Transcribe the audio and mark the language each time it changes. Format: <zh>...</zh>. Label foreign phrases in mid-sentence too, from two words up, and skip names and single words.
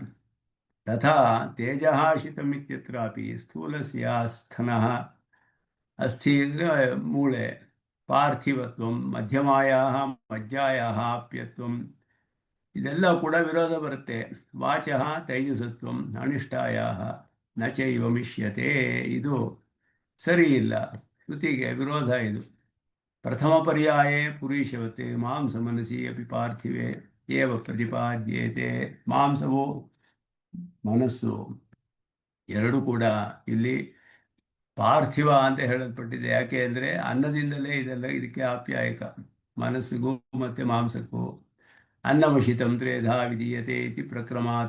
<sa>ತಥಾ ತೇಜಃ ಶಿತಮಿತ್ಯತ್ರಾಪಿ ಸ್ಥೂಲಸ್ಯ ಸ್ಥನಃ, ಅಸ್ಥಿ</sa> <kn>ಅಂದರೆ ಮೂಳೆ,</kn> <sa>ಪಾರ್ಥಿವತ್ವಂ ಮಧ್ಯಮಾಯಾಹ ಮಜ್ಜಾಯಾಹ ಆಪ್ಯತ್ವಂ,</sa> <kn>ಇದೆಲ್ಲ ಕೂಡ ವಿರೋಧ ಬರುತ್ತೆ.</kn> <sa>ವಾಚಃ ತೈಜಸತ್ವಂ ಅನಿಷ್ಟಾಯಾಹ ನ ಚೈವ ಮಿಷ್ಯತೆ.</sa> <kn>ಇದು ಸರಿ ಇಲ್ಲ, ಶ್ರುತಿಗೆ ವಿರೋಧ ಇದು.</kn> <sa>ಪ್ರಥಮ ಪರ್ಯಾಯೇ ಪುರೀಶವತೆ ಮಾಂಸ ಮನಸಿ ಅಪಿ ಪಾರ್ಥಿವೆ ಏವ ಪ್ರತಿಪಾದ್ಯತೆ.</sa> <kn>ಮಾಂಸವು ಮನಸ್ಸು ಎರಡು ಕೂಡ ಇಲ್ಲಿ ಪಾರ್ಥಿವ ಅಂತ ಹೇಳಲ್ಪಟ್ಟಿದೆ. ಯಾಕೆ ಅಂದರೆ ಅನ್ನದಿಂದಲೇ ಇದಕ್ಕೆ ಆಪ್ಯಾಯಕ, ಮನಸ್ಸಿಗೂ ಮತ್ತು ಮಾಂಸಕ್ಕೂ.</kn> <sa>ಅನ್ನವಶಿತಂ ತ್ರೇಧಾ ವಿಧೀಯತೆ ಇತಿ ಪ್ರಕ್ರಮಾತ್.</sa>